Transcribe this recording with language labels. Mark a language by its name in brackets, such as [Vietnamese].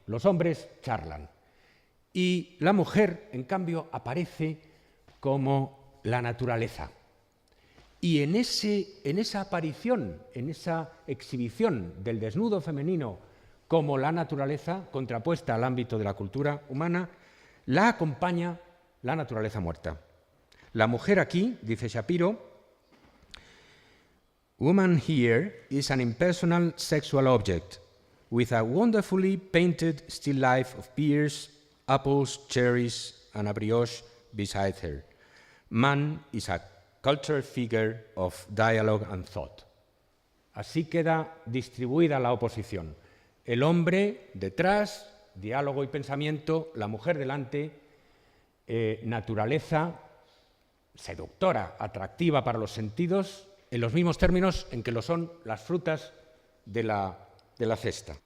[Spanish] Los hombres charlan. Y la mujer, en cambio, aparece como la naturaleza. Y en esa aparición, en esa exhibición del desnudo femenino como la naturaleza, contrapuesta al ámbito de la cultura humana, la acompaña la naturaleza muerta. La mujer aquí, dice Shapiro, [English] "Woman here is an impersonal sexual object, with a wonderfully painted still life of pears, apples, cherries, and a brioche beside her. Man is a cultured figure of dialogue and thought." [Spanish] Así queda distribuida la oposición. El hombre detrás, diálogo y pensamiento; la mujer delante, naturaleza, seductora, atractiva para los sentidos, en los mismos términos en que lo son las frutas de la cesta.